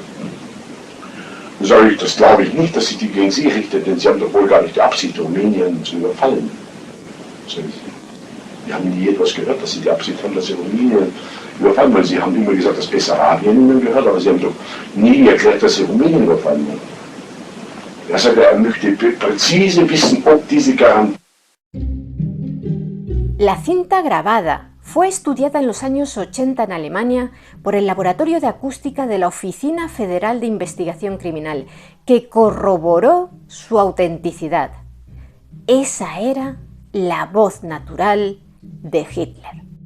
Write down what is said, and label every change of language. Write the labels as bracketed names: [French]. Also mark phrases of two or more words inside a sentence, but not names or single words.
[German] Sage ich, das glaube ich nicht, dass sich die gegen sie richtet, denn sie haben doch wohl gar nicht die Absicht, Rumänien zu überfallen. Wir haben nie etwas gehört, dass sie die Absicht haben, dass sie Rumänien überfallen wollen. Sie haben immer gesagt, dass Bessarabien ihnen gehört, aber sie haben doch nie erklärt, dass sie Rumänien überfallen wollen. Er sagt, er möchte präzise wissen, ob diese Garantie. [Spanish] La cinta grabada fue estudiada en los años 80 en Alemania por el Laboratorio de Acústica de la Oficina Federal de Investigación Criminal, que corroboró su autenticidad. Esa era la voz natural de Hitler.